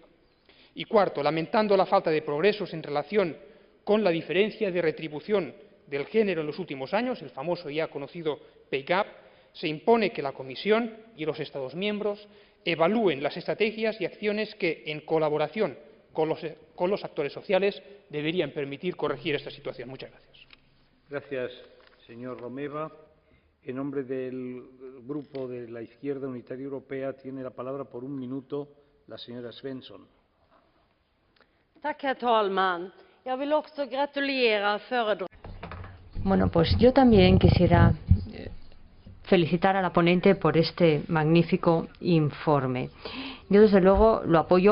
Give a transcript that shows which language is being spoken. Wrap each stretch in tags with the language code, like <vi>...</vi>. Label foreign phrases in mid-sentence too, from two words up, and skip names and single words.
<es>Y cuarto, lamentando la falta de progresos en relación con la diferencia de retribución del género en los últimos años, el famoso y ya conocido</es> <en>pay gap,</en> <es>se impone que la Comisión y los Estados miembros evalúen las estrategias y acciones que, en colaboración con los actores sociales, deberían permitir corregir esta situación. Muchas gracias. Gracias, señor Romeva. En nombre del Grupo de la Izquierda Unitaria Europea tiene la palabra por 1 minuto la señora Svensson.</es> <sv>Tack, herr talman. Jag vill också gratulera föredraganden.</sv> <es>Bueno, pues yo también quisiera felicitar a la ponente por este magnífico informe. Yo, desde luego, lo apoyo.</es>